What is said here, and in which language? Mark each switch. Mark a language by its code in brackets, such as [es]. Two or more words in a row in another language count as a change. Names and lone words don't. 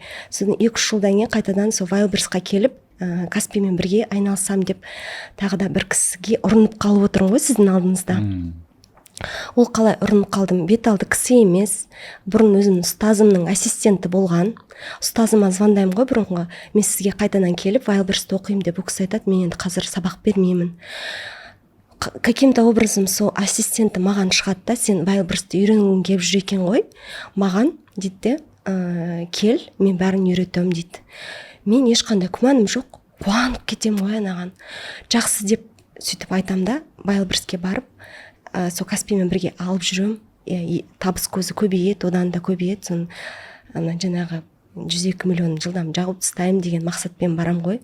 [kk] Содан 2-3 жылдан кейін қайтадан сол Wildberries'қа келіп, Каспимен бірге айналсам деп тағы да бір кісіге ұрынып қалып отырмын ғой сіздің алдыңызда. Ол қалай ұрынып қалдым? Бет алды кісі емес, бұрын өзім ұстазымның ассистенті болған. Ұстазыма звондаймын ғой бұрынғы, мен сізге қайтадан келіп Wildberries'ті оқимын деп. Ол кісі айтады, мен енді қазір сабақ бермеймін. [ru] Каким-то образом [kk] сол ассистенті маған шығады да, сен Wildberries'ті үйренгің келіп жүр екен ғой, маған дейді, кел, мен бәрін үйретемін дейді. Мен ешқандай күмәнім жоқ, қуанып кетем ғой анаған. Жақсы деп сөйтіп айтам да, Wildberries'ке барып, сол Каспимен бірге алып жүрем, табыс көзі көбейеді, одан да көбейеді, ана жаңағы 102 миллион жылдам жауып тастаймын деген мақсатпен барам ғой.